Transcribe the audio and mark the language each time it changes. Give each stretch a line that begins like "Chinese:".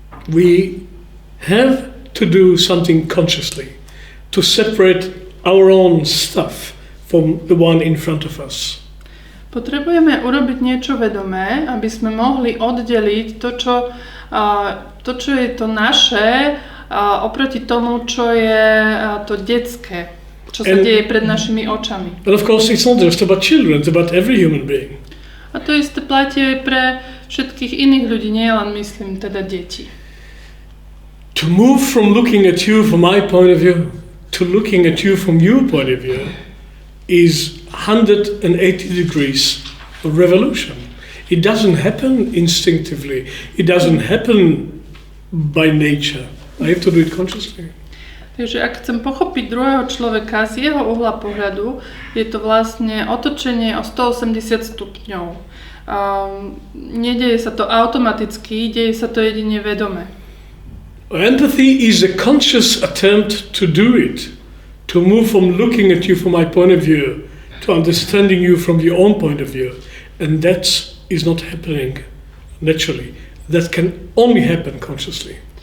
English: We have to do something consciously to separate our own stuff from the one in front of us.
Slovak: Potrebujeme urobiť niečo vedomé, aby sme mohli oddeliť to, čo je to naše, oproti tomu, čo je to detské. čo sa deje pred našimi očami.
English: And of course it's not just about children, it's about every human being.
Slovak: A to isté platí aj pre všetkých iných ľudí, nie len myslím teda deti.
English: To move from looking at you from my point of view to looking at you from your point of view is 180 degrees of revolution. It doesn't happen instinctively. It doesn't happen by nature. I have to do it consciously.
Slovak: Takže ak chcem pochopiť druhého človeka z jeho uhla pohľadu, je to vlastne otočenie o 180 stupňov. Nedeje sa to automaticky, deje sa to jedine vedome.
English: Empathy is a conscious attempt to do it, to move from looking at you from my point of view to understanding you from your own point of view. And that is not happening naturally. That can only happen consciously.